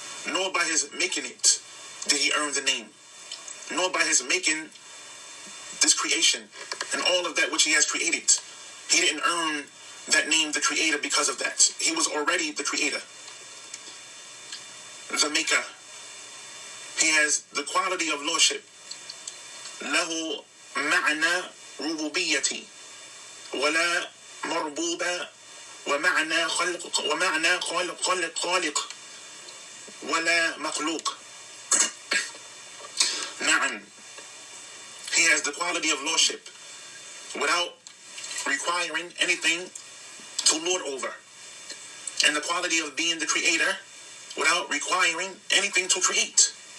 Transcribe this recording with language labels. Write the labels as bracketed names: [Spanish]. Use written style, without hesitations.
[English] Nor by His making it did He earn the name. Nor by His making this creation and all of that which He has created. He didn't earn that name, the Creator, because of that. He was already the Creator, the Maker. He has the quality of lordship. [Arabic] له معنى ربوبيتي ولا مربوبة ومعنى خالق ولا مخلوق. نعم. [English] He has the quality of lordship without requiring anything to lord over, and the quality of being the Creator without requiring anything to create.